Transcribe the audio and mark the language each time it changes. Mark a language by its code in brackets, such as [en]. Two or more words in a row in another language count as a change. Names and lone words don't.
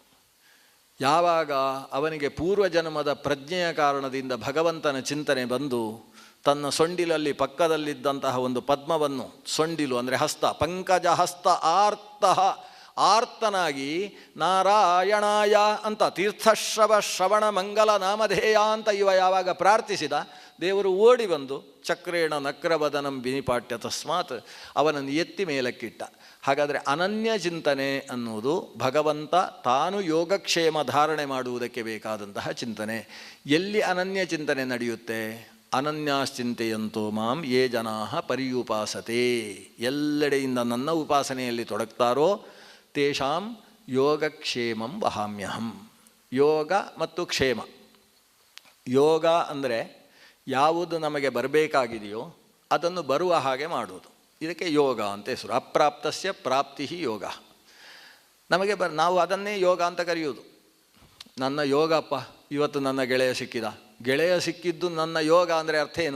[kn] ಯಾವಾಗ ಅವನಿಗೆ ಪೂರ್ವಜನ್ಮದ ಪ್ರಜ್ಞೆಯ ಕಾರಣದಿಂದ ಭಗವಂತನ ಚಿಂತನೆ ಬಂದು ತನ್ನ ಸೊಂಡಿಲಲ್ಲಿ ಪಕ್ಕದಲ್ಲಿದ್ದಂತಹ ಒಂದು ಪದ್ಮವನ್ನು, ಸೊಂಡಿಲು ಅಂದರೆ ಹಸ್ತ, ಪಂಕಜ ಹಸ್ತ ಆರ್ತನಾಗಿ ನಾರಾಯಣಾಯ ಅಂತ [sa] ತೀರ್ಥಶ್ರವಣ ಮಂಗಲ ನಾಮಧೇಯ [kn] ಅಂತ ಯಾವಾಗ ಪ್ರಾರ್ಥಿಸಿದ, ದೇವರು ಓಡಿ ಬಂದು [sa] ಚಕ್ರೇಣ ನಕ್ರವದನಂ ವಿನಿಪಾಟ್ಯ ತಸ್ಮಾತ್ [kn] ಅವನನ್ನು ಎತ್ತಿ ಮೇಲಕ್ಕಿಟ್ಟ. ಹಾಗಾದರೆ ಅನನ್ಯ ಚಿಂತನೆ ಅನ್ನುವುದು ಭಗವಂತ ತಾನು ಯೋಗಕ್ಷೇಮ ಧಾರಣೆ ಮಾಡುವುದಕ್ಕೆ ಬೇಕಾದಂತಹ ಚಿಂತನೆ. ಎಲ್ಲಿ ಅನನ್ಯ ಚಿಂತನೆ ನಡೆಯುತ್ತೆ? [sa] ಅನನ್ಯಾಶ್ಚಿಂತೆಯಂತೋ ಮಾಂ ಯೇ ಜನಾಃ ಪರ್ಯುಪಾಸತೆ, [kn] ಎಲ್ಲೆಡೆಯಿಂದ ನನ್ನ ಉಪಾಸನೆಯಲ್ಲಿ ತೊಡಗ್ತಾರೋ [sa] ತೇಷಾಂ ಯೋಗಕ್ಷೇಮಂ ವಹಾಮ್ಯಹಂ. [kn] ಯೋಗ ಮತ್ತು ಕ್ಷೇಮ. ಯೋಗ ಅಂದರೆ ಯಾವುದು ನಮಗೆ ಬರಬೇಕಾಗಿದೆಯೋ ಅದನ್ನು ಬರುವ ಹಾಗೆ ಮಾಡುವುದು, ಇದಕ್ಕೆ ಯೋಗ ಅಂತ ಹೆಸರು. [sa] ಅಪ್ರಾಪ್ತಸ್ಯ ಪ್ರಾಪ್ತಿ ಯೋಗ. [kn] ನಮಗೆ ನಾವು ಅದನ್ನೇ ಯೋಗ ಅಂತ ಕರೆಯುವುದು. ನನ್ನ ಯೋಗಪ್ಪ, ಇವತ್ತು ನನ್ನ ಗೆಳೆಯ ಸಿಕ್ಕಿದ, ಗೆಳೆಯ ಸಿಕ್ಕಿದ್ದು ನನ್ನ ಯೋಗ ಅಂದರೆ ಅರ್ಥ ಏನು?